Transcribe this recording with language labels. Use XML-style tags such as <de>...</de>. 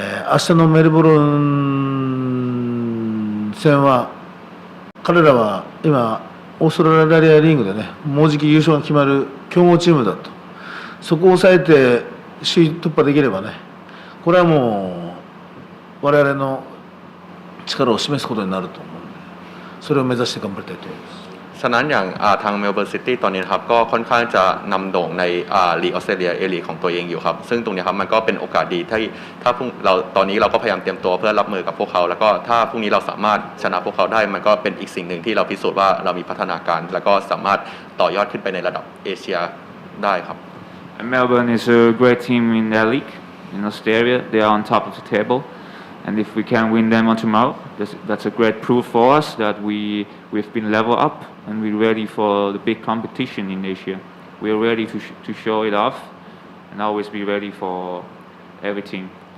<ja>明日のメルボルン戦は彼らは今オーストラリアリーグでねもうじき優勝が決まる強豪チームだとそこを抑えて首位突破できればねこれはもう我々の力を示すことになると思うのでそれを目指して頑張りたいと思います。</ja> <th>ฉะนั้นอย่างทางเมลเบิร์นซิตี้ตอนนี้ครับก็ค่อนข้างจะนำโด่งในลีกออสเตรเลียเอลีกของตัวเองอยู่ครับซึ่งตรงนี้ครับมันก็เป็นโอกาสดีที่ถ้าเราตอนนี้เราก็พยายามเตรียมตัวเพื่อรับมือกับพวกเขาแล้วก็ถ้าพรุ่งนี้เราสามารถชนะพวกเขาได้มันก็เป็นอีกสิ่งหนึ่งที่เราพิสูจน์ว่าเรามีพัฒนาการแล้วก็สามารถต่อยอดขึ้นไปในระดับเอเชียได้ครับ</th> <en>Melbourne is a great team in their league in Australia. They are on top of the table. And if we can win them on tomorrow, that's a great proof for us that we've been level up and we're ready for the big competition in Asia. we're ready to show it off and always be ready for everything.</en>